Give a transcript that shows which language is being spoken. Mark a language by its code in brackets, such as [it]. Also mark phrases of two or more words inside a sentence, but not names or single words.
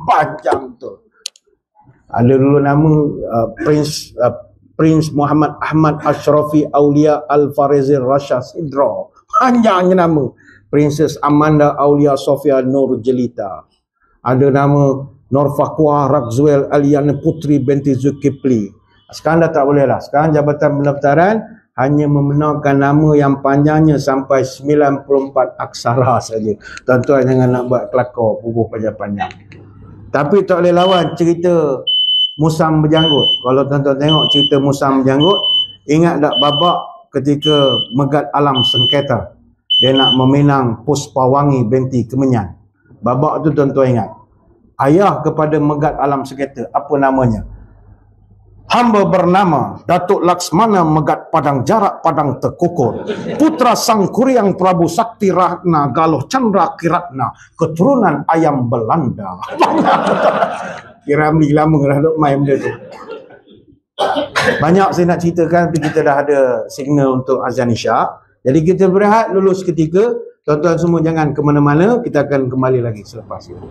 [ms] Panjang betul. Ada dulu nama Prince Muhammad Ahmad Ashrafi Aulia Al-Farizir Rasha Sidra. Panjangnya nama. Princess Amanda Aulia Sofia Nur Jelita. Ada nama Nur Fakwa Rakzuel Aliana Putri binti Zulkifli. Sekarang dah tak boleh lah. Sekarang Jabatan Pendaftaran hanya membenarkan nama yang panjangnya sampai 94 aksara saja. Tuan-tuan jangan nak buat kelakar puguh panjang-panjang. Tapi tak boleh lawan cerita Musang Berjanggut. Kalau tuan-tuan tengok cerita Musang Berjanggut, ingat tak babak ketika Megat Alam Sengketa, dia nak meminang Puspawangi binti Kemenyan. Babak tu tuan-tuan ingat. Ayah kepada Megat Alam Sengketa, apa namanya? Hamba bernama Datuk Laksmana Megat Padang Jarak Padang Tekukur, putra Sang Kuryang Prabu Sakti Ratna Galuh Chandra Kiratna, keturunan ayam Belanda. Kira ambil lama dah duk main benda tu. Banyak saya nak ceritakan, tapi kita dah ada signal untuk azan isyak. Jadi kita berehat dulu seketika. Tuan-tuan semua jangan ke mana-mana, kita akan kembali lagi selepas itu.